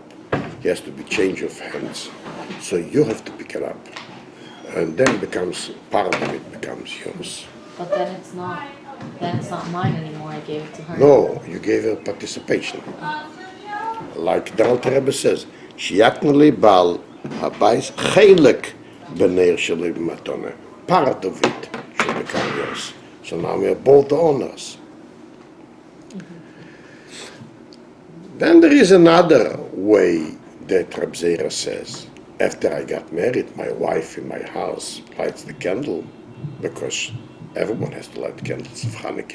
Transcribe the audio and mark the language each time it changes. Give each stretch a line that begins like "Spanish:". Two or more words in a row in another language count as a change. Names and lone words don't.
English: It has to be change of hands. So you have to pick it up. And then becomes part of it becomes yours. But then it's not mine anymore. I gave it to her. No, you gave her participation. Like the Alter Rebbe says,
Hebrew: שיקנה לו בעל הבית חלק בנר שלו במתנה.
English: Part of it should become yours. So now we are both the owners. Then there is another way that Rab Zeira says. After I got married, my wife in my house lights the candle, because everyone has to light candles of Chanukah.